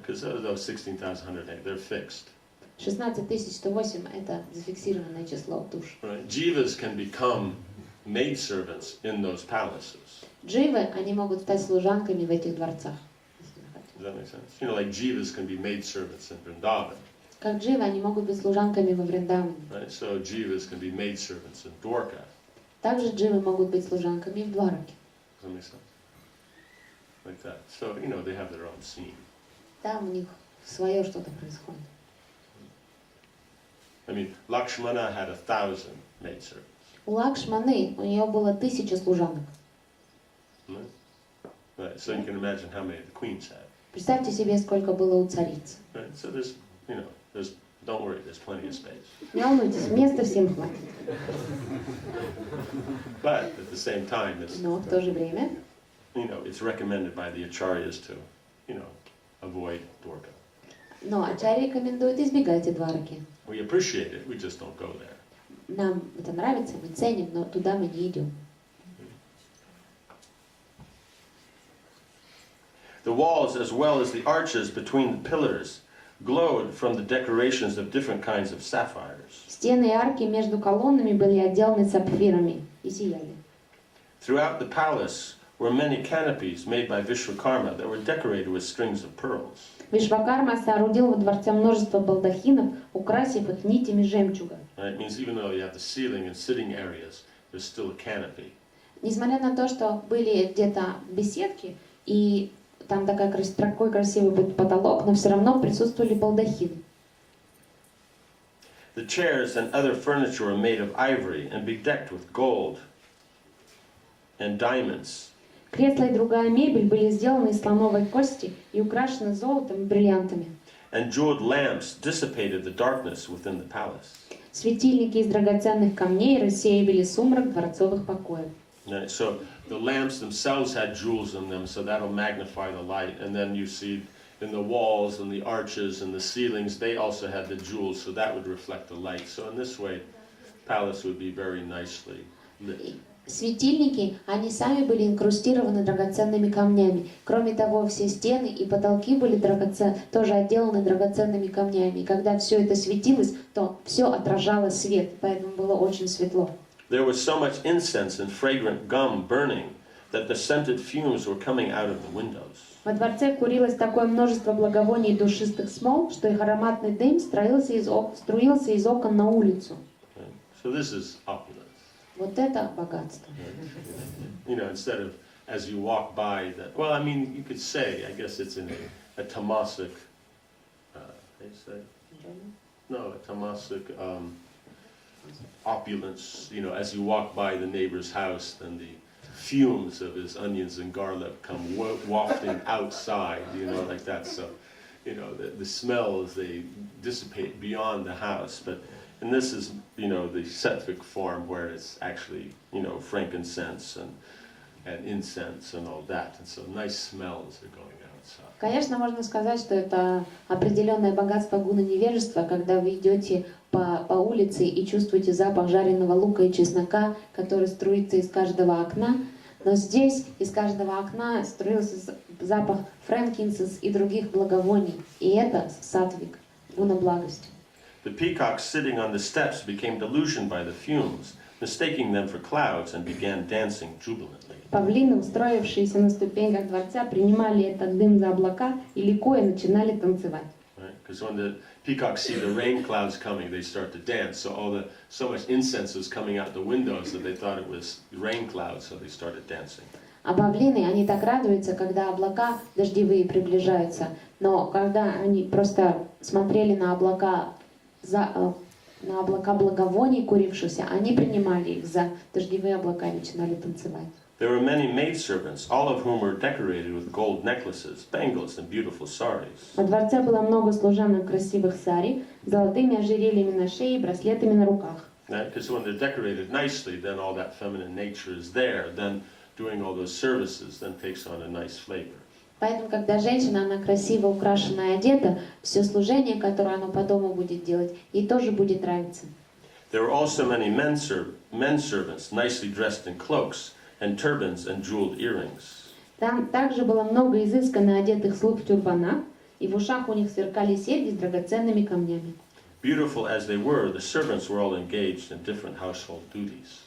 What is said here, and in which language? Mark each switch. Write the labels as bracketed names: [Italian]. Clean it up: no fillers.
[English] Because those 16,108, they're fixed. [Russian] 16108 это зафиксированное число душ. [English] Right? Jivas can become maidservants in those palaces. [Russian] Дживы, они могут стать служанками в этих дворцах. [English] Does that make sense? You know, like jivas can be maidservants in Vrindavan. [Russian] Как дживы, они могут быть служанками во Вриндаване. [English] Right? So jivas can be maidservants in Dwarka. [Russian] Также дживы могут быть служанками в Двараке. [English] Does that make sense? Like that. So, you know, they have their own scene. [Russian] Там у них свое что-то происходит. [English] I mean, Lakshmana had 1,000 maidservants. [Russian] У Лакшманы, у нее было 1000 служанок. [English] Right? Right. So you can imagine how many the queens had. [Russian] Представьте себе, сколько было у цариц. [English] Right? So there's, you know, don't worry, there's plenty of space. [Russian] Не волнуйтесь, места всем хватит. [English] But at the same time, it's, [Russian] Но в то же время, [English] you know, it's recommended by the acharyas to, you know, avoid Dwarka. [Russian] но ачарья рекомендует избегайте Двараки. [English] We appreciate it, we just don't go there. [Russian] Нам это нравится, мы ценим, но туда мы не идем. [English] The walls, as well as the arches between the pillars, glowed from the decorations of different kinds of sapphires. [Russian] Стены и арки между колоннами были отделаны сапфирами и сияли. [English] Throughout the palace were many canopies made by Vishwakarma that were decorated with strings of pearls. [Russian] Вишвакарма соорудил во дворце множество балдахинов, украсив их нитями жемчуга. [English] Right? It means even though you have the ceiling and sitting areas, there's still a canopy. [Russian] Несмотря на то, что были где-то беседки и там такой красивый потолок, но все равно присутствовали балдахины. [English] The chairs and other furniture were made of ivory and bedecked with gold and diamonds. [Russian] Кресла и другая мебель были сделаны из слоновой кости и украшены золотом и бриллиантами. [English] And jeweled lamps dissipated the darkness within the palace. [Russian] Светильники из драгоценных камней рассеивали сумрак дворцовых покоев. [English] Right? So the lamps themselves had jewels in them, so that'll magnify the light. And then you see in the walls and the arches and the ceilings, they also had the jewels, so that would reflect the light. So in this way, the palace would be very nicely lit. [Russian] Светильники, они сами были инкрустированы драгоценными камнями. Кроме того, все стены и потолки были тоже отделаны драгоценными камнями. И когда все это светилось, то все отражало свет, поэтому было очень светло. [English] There was so much incense and fragrant gum burning that the scented fumes were coming out of the windows. [Russian] Во дворце курилось такое множество благовоний и душистых смол, что их ароматный дым струился из окон на улицу. [English] Right? So this is opulence. [Russian] Вот это богатство. [English] You know, instead of as you walk by that, well, I mean, you could say, I guess it's in a tamasic, how do you say? No, a tamasic opulence. You know, as you walk by the neighbor's house, then the fumes of his onions and garlic come wafting outside, you know, like that. So, you know, the smells, they dissipate beyond the house. And this is, you know, the sattvic form where it's actually, you know, frankincense and incense and all that. And so nice smells are going outside. [Russian] Конечно, можно сказать, что это определенное богатство гуна невежества, когда вы идете по улице и чувствуете запах жареного лука и чеснока, который струится из каждого окна. Но здесь из каждого окна струился запах франкинсенс и других благовоний. И это сатвик, гуна благости. [English] The peacocks sitting on the steps became delusioned by the fumes, mistaking them for clouds, and began dancing jubilantly. [Russian] Павлины, устроившиеся на ступеньках дворца, принимали этот дым за облака и ликуя начинали танцевать. [English] Because when the peacocks see the rain clouds coming, they start to dance. So much incense was coming out the windows that they thought it was rain clouds, so they started dancing. [Russian] А павлины, они так радуются, когда облака дождевые приближаются. Но когда они просто смотрели на облака благовоний, курившихся, они принимали их за дождевые облака и начинали танцевать. [English] There were many maidservants, all of whom were decorated with gold necklaces, bangles, and beautiful saris. [Russian] Во дворце было много служанок в красивых сари, золотыми ожерельями на шее и браслетами на руках. [English] Because when they're decorated nicely, then all that feminine nature is there. Then doing all those services then takes on a nice flavor. [Russian] Поэтому, когда женщина, она красиво украшена и одета, все служение, которое она по дому будет делать, ей тоже будет нравиться. [English] There were also many men servants, nicely dressed in cloaks and turbans and jeweled earrings. [Russian] Там также было много изысканно одетых слуг в тюрбанах, и в ушах у них сверкали серьги с драгоценными камнями. [English] Beautiful as they were, the servants were all engaged in different household duties.